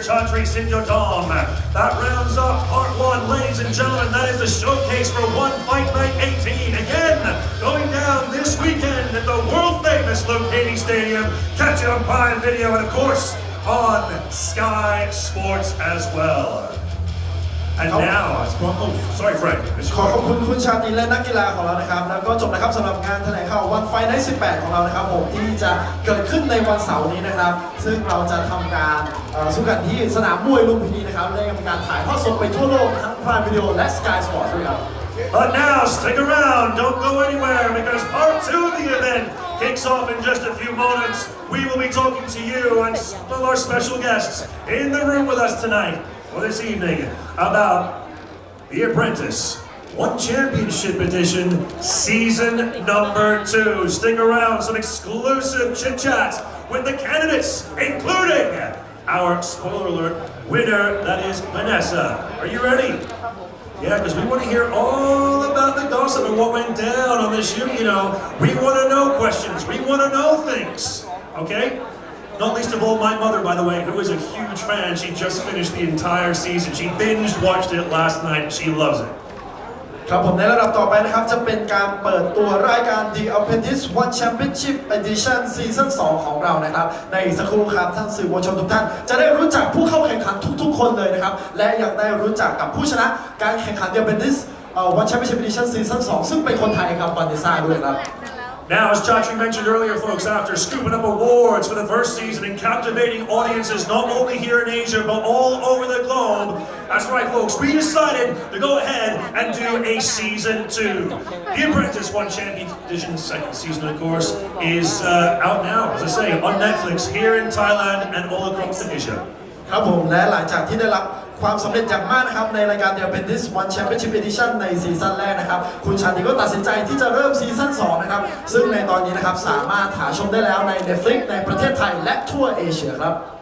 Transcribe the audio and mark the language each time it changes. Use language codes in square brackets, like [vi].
[en] Chatri Sinchodom. That rounds up part one, ladies and gentlemen. That is the showcase for One Fight Night 18. Again, going down this weekend at the world-famous Lokati Stadium. Catch it on Prime Video and, of course, on Sky Sports as well. And now, sorry Frank. [th] ขอขอบคุณคุณชาตรีและนักกีฬาของเรานะครับแล้วก็จบนะครับสำหรับงานแถลงข่าววันไฟใน18ของเรานะครับผมที่จะเกิดขึ้นในวันเสาร์นี้นะครับซึ่งเราจะทำการสู้กันที่สนามมวยลุมพินีนะครับและมีการถ่ายทอดสดไปทั่วโลกทั้ง Prime Video และ Sky Sports ด้วยครับ [en] But now, stick around, don't go anywhere, because part two of the event kicks off in just a few moments. We will be talking to you and some of our special guests in the room with us tonight, or this evening, about The Apprentice, One Championship Edition, Season number 2. Stick around, some exclusive chit-chat with the candidates, including our, spoiler alert, winner, that is Vanessa. Are you ready? Yeah, because we want to hear all about the gossip and what went down on this shoot, you know. We want to know questions. We want to know things, okay? Not least of all my mother, by the way, who is a huge fan. She just finished the entire season. She binge watched it last night and she loves it. [th] ครับผมในระดับต่อไปนะครับจะเป็นการเปิดตัวรายการ The Apprentice One Championship Edition Season 2 ของเรานะครับในอีกสักครู่ครับท่านสื่อมวลชนทุกท่านจะได้รู้จักผู้เข้าแข่งขันทุกๆคนเลยนะครับและยังได้รู้จักกับผู้ชนะการแข่งขัน The Apprentice One Championship Edition Season 2 ซึ่งเป็นคนไทยครับวันดิซ่าด้วยครับ [en] Now, as Chatri mentioned earlier, folks, after scooping up awards for the first season and captivating audiences not only here in Asia, but all over the globe, that's right, folks, we decided to go ahead and do a season 2. The Apprentice One Champion Edition, second season, of course, is out now, as I say, on Netflix here in Thailand and all across Asia. [th] ครับผมและหลังจากที่ได้รับความสำเร็จอย่างมากนะครับในรายการ The Apprentice One Championship Edition ในซีซั่นแรกนะครับคุณชาติก็ตัดสินใจที่จะเริ่มซีซั่น2นะครับซึ่งในตอนนี้นะครับสามารถหาชมได้แล้วใน Netflix ในประเทศไทยและทั่วเอเชียครับ